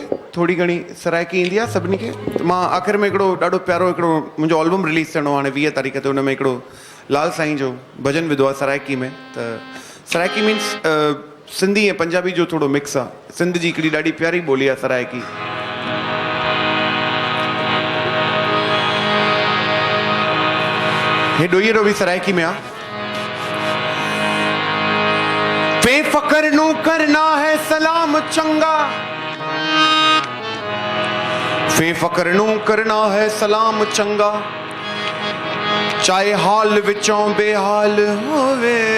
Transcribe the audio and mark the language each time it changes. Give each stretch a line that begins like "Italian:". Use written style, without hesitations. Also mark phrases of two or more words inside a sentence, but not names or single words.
Sindhi: थोड़ी घणी सराइकी ईंदी आहे सभिनी खे? मां आख़िर में हिकिड़ो ॾाढो प्यारो हिकिड़ो मुंहिंजो एल्बम रिलीज़ थियणो हाणे 20 तारीख़ ते, हुन में हिकिड़ो लाल साईं जो भॼन विधो आहे सराइकी में। त सराइकी मीन्स सिंधी ऐं पंजाबी जो थोड़ो मिक्स आहे। सिंध जी हिकिड़ी ॾाढी प्यारी ॿोली आहे सराइकी। हे ॾोहीरो बि सराइकी में आहे।
Saraiki: बेफकर नू करना है सलाम चंगा, बेफकर नू करना है सलाम चंगा, चाहे हाल विचों बेहाल होवे।